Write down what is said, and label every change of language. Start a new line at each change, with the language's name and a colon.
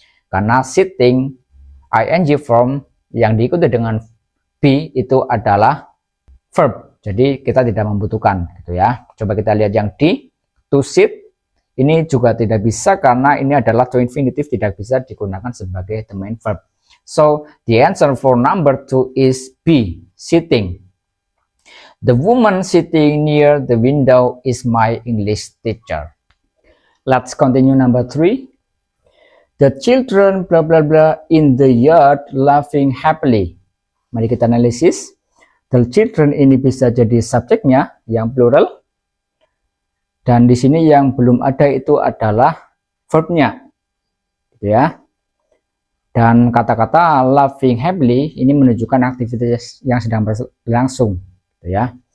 Indonesian: Karena sitting ing form yang diikuti dengan be itu adalah verb, jadi kita tidak membutuhkan gitu ya. Coba kita lihat yang D, to sit ini juga tidak bisa karena ini adalah to infinitive, tidak bisa digunakan sebagai the main verb.
English: So the answer for number 2 is B, sitting. The woman sitting near the window is my English teacher. Let's continue number 3. The children blah blah blah in the yard laughing happily.
Indonesian: Mari kita analisis. The children ini bisa jadi subjeknya yang plural. Dan di sini yang belum ada itu adalah verbnya. Gitu ya. Dan kata-kata laughing happily ini menunjukkan aktivitas yang sedang berlangsung. Gitu ya.